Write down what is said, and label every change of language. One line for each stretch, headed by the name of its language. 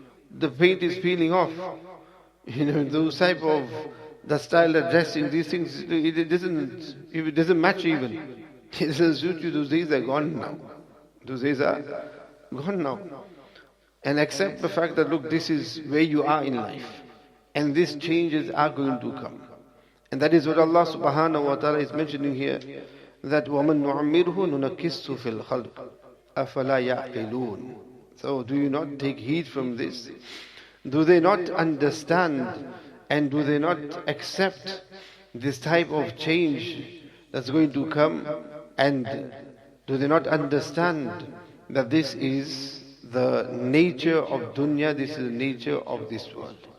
English: The paint is peeling off. Those type of, the style of dressing, these things, it doesn't match even. It doesn't suit you. Those days are gone now. Those days are gone now. And accept the fact that, look, this is where you are in life. And these changes are going to come. And that is what Allah subhanahu wa ta'ala is mentioning here.
Arabic: That وَمَن نُعَمِّرْهُ نُنَكِّسُ فِي الْخَلْقِ أَفَلَا يَعْقِلُونَ.
English: So do you not take heed from this? Do they not understand and do they not accept this type of change that's going to come? And do they not understand that this is the nature of dunya, this is the nature of this world?